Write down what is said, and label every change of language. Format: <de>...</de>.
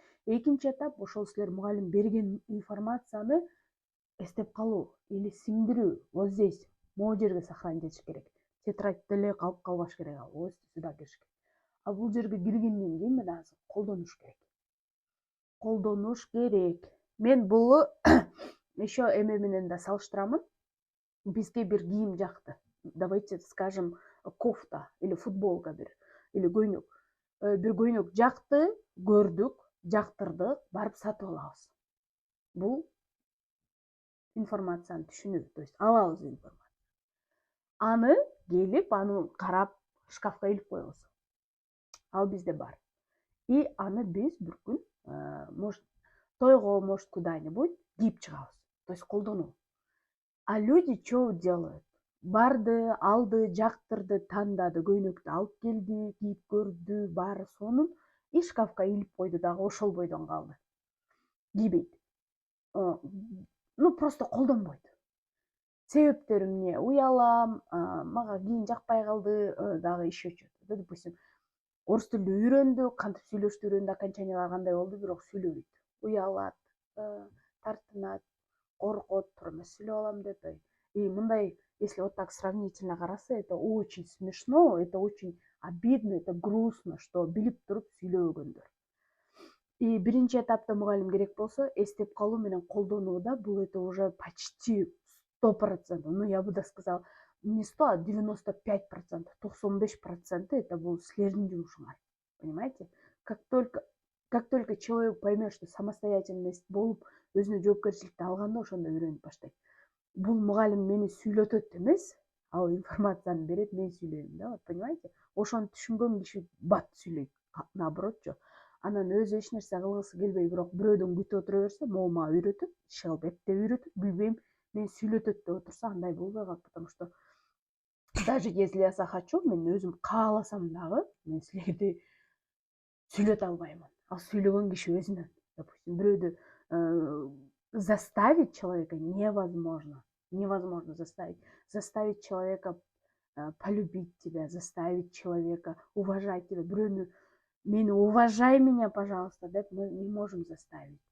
<ky>Экинчи этап ошол силер мугалим берген информацияны эстеп калуу или сиңдирүү.</ky> <ru>Вот здесь,</ru> <ky>могу жерге сохранить этиш керек. тетрадьда эле калып калбаш керек, ал ооз сюда кириш керек. А бул жерге киргенден кийин мына азыр колдонуш керек. Колдонуш керек. Мен буну еще эме менен да салыштырамын. Бизге бир кийим жакты.</ky> <ru>Давайте скажем, кофта или футболка</ru> <ky>бир или көйнөк. Бир көйнөк жакты, көрдүк, жактырдык, барып сатып алабыз. Бул информацияны түшүнүү,</ky> <ru>то есть</ru> <ky>алабыз информация. Аны келип, аны карап, шкафка илип коебуз. Ал бизде бар. И аны биз бир күн, может, тойго, может,</ky> <ru>куда-нибудь</ru> <ky>кийип чыгабыз.</ky> <ru>То есть</ru> <ky>колдонуу.</ky> <ru>А люди что делают?</ru> <ky>Барды, алды, жактырды, тандады, көйнөктү алып келди, кийип көрдү, баары сонун, и шкафка илип койду дагы ошол бойдон калды. Кийбейт.</ky> <ru>Ну, просто</ru> <ky>колдонбойт. Себептери эмне? Уялам, мага кийин жакпай калды, дагы</ky> <ru>еще что-то. Допустим,</ru> <ky>орус тилди үйрөндү, кантип сүйлөштү үйрөндү, окончаниялар кандай болду, бирок сүйлөбөйт. Уялат, тартынат, коркот, тура эмес сүйлөп алам деп. И мындай,</ky> <ru>если вот так сравнительно</ru> <ky>караса,</ky> <ru>это очень смешно, это очень обидно, это грустно, что</ru> <ky>билип туруп сүйлөбөгөндөр. И биринчи этапта мугалим керек болсо, эстеп калуу менен колдонууда бул</ky> <ru>это уже почти 100%. Ну, я бы даже сказала, не 100, а 95%, 95% это</ru> <ky>бул силердин жумушуңар.</ky> <ru>Понимаете? Как только человек поймет, что самостоятельность</ru> <ky>болуп, өзүнө жоопкерчиликти алганда, ошондо үйрөнүп баштайт. Бул мугалим мени сүйлөтөт эмес, ал информацияны берет, мен сүйлөйм да,</ky> <ru>понимаете?</ru> <ky>Ошону түшүнгөн киши бат сүйлөйт, наоборотчу. Анан өзү эч нерсе кылгысы келбей, бирок бирөөдөн күтүп отура берсе, могу мага үйрөтөт, иши кыл деп үйрөтөт, билбейм, мен сүйлөтөт деп отурса, андай болбой калат,</ky> <ru>потому что даже если я захочу,</ru> <ky>мен өзүм кааласам дагы, мен силерди сүйлөтө албаймын. Ал сүйлөгөн киши өзүнөн.</ky> <ru>Допустим,</ru> <ky>бирөөдү</ky> <ru>заставить человека невозможно. Невозможно заставить. Заставить человека полюбить тебя, заставить человека уважать тебя.</ru> <ky>Бирөөнү мени</ky> <ru>уважай меня, пожалуйста,</ru> <ky>деп</ky> <ru>мы не можем заставить.</ru>